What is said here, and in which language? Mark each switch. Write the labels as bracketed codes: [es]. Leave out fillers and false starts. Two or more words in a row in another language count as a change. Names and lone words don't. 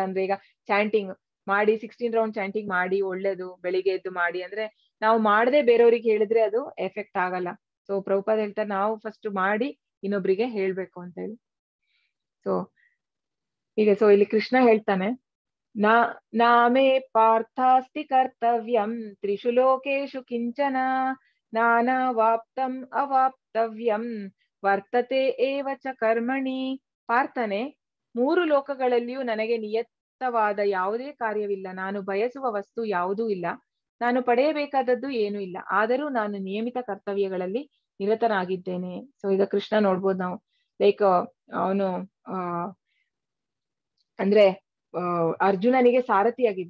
[kn] ಅಂದ್ರೆ ಈಗ ಚಾಂಟಿಂಗ್ ಮಾಡಿ 16 [en] round chanting [kn] ಮಾಡಿ ಒಳ್ಳೇದು, ಬೆಳಿಗ್ಗೆ ಎದ್ದು ಮಾಡಿ ಅಂದ್ರೆ ನಾವು ಮಾಡದೆ ಬೇರೆಯವ್ರಿಗೆ ಹೇಳಿದ್ರೆ ಅದು ಎಫೆಕ್ಟ್ ಆಗಲ್ಲ. ಸೊ ಪ್ರಭುಪಾದ ಹೇಳ್ತಾರೆ ನಾವು ಫಸ್ಟ್ ಮಾಡಿ ಇನ್ನೊಬ್ರಿಗೆ ಹೇಳ್ಬೇಕು ಅಂತ ಹೇಳಿ. ಸೊ ಇಲ್ಲಿ ಕೃಷ್ಣ ಹೇಳ್ತಾನೆ, [sa] ನಾಮೇ ಪಾರ್ಥಾಸ್ತಿ ಕರ್ತವ್ಯಂ ತ್ರಿಷು ಲೋಕೇಶು ಕಿಂಚನ ನಾನಾವಾಪ್ತಂ ಅವಾಪ್ತವ್ಯಂ ವರ್ತತೆ ಏವ ಚ ಕರ್ಮಣಿ. [kn] ಪಾರ್ಥನೆ, 3 ಲೋಕಗಳಲ್ಲಿಯೂ ನನಗೆ ನಿಯತವಾದ ಯಾವುದೇ ಕಾರ್ಯವಿಲ್ಲ, ನಾನು ಬಯಸುವ ವಸ್ತು ಯಾವುದೂ ಇಲ್ಲ, ನಾನು ಪಡೆಯಬೇಕಾದದ್ದು ಏನೂ ಇಲ್ಲ, ಆದರೂ ನಾನು ನಿಯಮಿತ ಕರ್ತವ್ಯಗಳಲ್ಲಿ ನಿರತನಾಗಿದ್ದೇನೆ. ಸೊ ಈಗ ಕೃಷ್ಣ ನೋಡ್ಬೋದು ನಾವು, ಲೈಕ್ ಅವನು ಅಂದ್ರೆ ಅರ್ಜುನನಿಗೆ ಸಾರಥಿಯಾಗಿದ್ದ.